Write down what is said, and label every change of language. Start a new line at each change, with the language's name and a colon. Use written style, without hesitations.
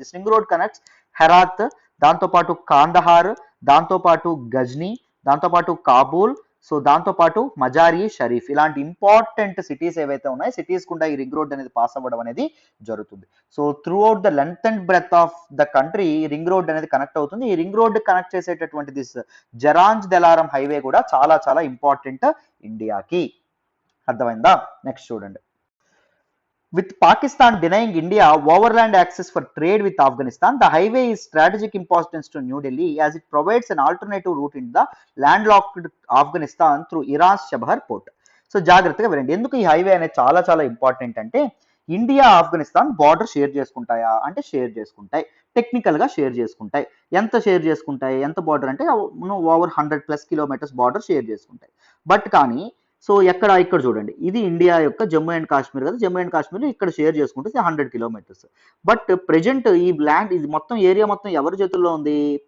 English: this ring road connects
Telugu: Herath, దాంతోపాటు కాందహార్, దాంతోపాటు గజ్నీ, దాంతోపాటు కాబూల్, సో దాంతోపాటు మజారి షరీఫ్, ఇలాంటి ఇంపార్టెంట్ సిటీస్ ఏవైతే ఉన్నాయో సిటీస్ కూడా ఈ రింగ్ రోడ్ అనేది పాస్ అవ్వడం అనేది జరుగుతుంది.
English: so throughout the length and breadth of the country
Telugu: ఈ రింగ్ రోడ్ అనేది కనెక్ట్ అవుతుంది. ఈ రింగ్ రోడ్ కనెక్ట్ చేసేటటువంటి దిస్ జరాంజ్ దెలారం హైవే కూడా చాలా చాలా ఇంపార్టెంట్ ఇండియాకి. అర్థమైందా? నెక్స్ట్ చూడండి,
English: with Pakistan denying India overland access for trade with Afghanistan, the highway is strategic importance to New Delhi as it provides an alternative route into the landlocked Afghanistan through Iran's Chabahar port.
Telugu: So జాగ్రత్తగా వినండి, ఎందుకు ఈ highway అనేది చాలా చాలా important అంటే, India Afghanistan border share చేసుకుంటాయా అంటే share చేసుకుంటాయి, టెక్నికల్ గా షేర్ చేసుకుంటాయి. ఎంత షేర్ చేసుకుంటాయి, ఎంత బార్డర్ అంటే ఓవర్ 100+ కిలోమీటర్స్ బార్డర్ షేర్ చేసుకుంటాయి. బట్ కానీ సో ఇక్కడ చూడండి, ఇది ఇండియా యొక్క జమ్మూ అండ్ కాశ్మీర్ కదా, జమ్మూ అండ్ కాశ్మీర్ ఇక్కడ షేర్ చేసుకుంటే 100 కిలోమీటర్స్. బట్ ప్రెజెంట్ ఈ ల్యాండ్, ఇది మొత్తం ఏరియా మొత్తం ఎవరి చేతుల్లో ఉంది?